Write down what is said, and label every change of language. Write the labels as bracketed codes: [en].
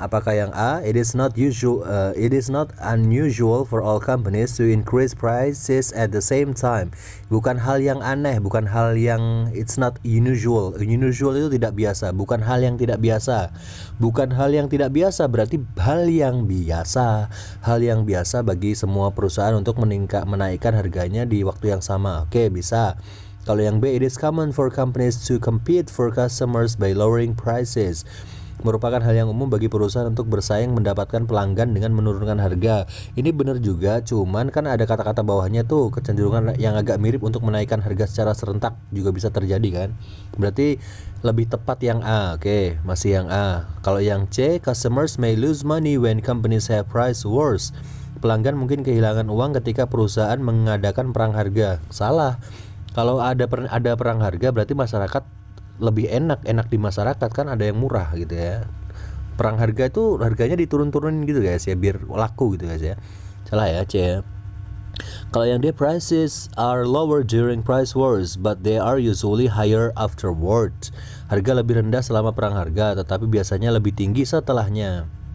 [id] Apakah yang A, [en] it is not unusual for all companies to increase prices at the same time. [id] Bukan hal yang aneh, bukan hal yang it's not unusual. Unusual itu tidak biasa, bukan hal yang tidak biasa. Bukan hal yang tidak biasa berarti hal yang biasa. Hal yang biasa bagi semua perusahaan untuk menaikkan harganya di waktu yang sama. Oke, bisa. Kalau yang B, [en] it is common for companies to compete for customers by lowering prices. [id] Merupakan hal yang umum bagi perusahaan untuk bersaing mendapatkan pelanggan dengan menurunkan harga. Ini benar juga, cuman kan ada kata-kata bawahnya tuh, kecenderungan yang agak mirip untuk menaikkan harga secara serentak juga bisa terjadi kan. Berarti lebih tepat yang A. Oke, masih yang A. Kalau yang C, [en] customers may lose money when companies have price wars. [id] Pelanggan mungkin kehilangan uang ketika perusahaan mengadakan perang harga. Salah. Kalau ada perang harga berarti masyarakat lebih enak di masyarakat, kan ada yang murah gitu ya. Perang harga itu harganya diturun-turunin gitu guys ya, biar laku gitu guys ya. Salah ya, C ya. Kalau yang dia, [en] prices are lower during price wars, but they are usually higher afterward. [id] Harga lebih rendah selama perang harga, tetapi biasanya lebih tinggi setelahnya.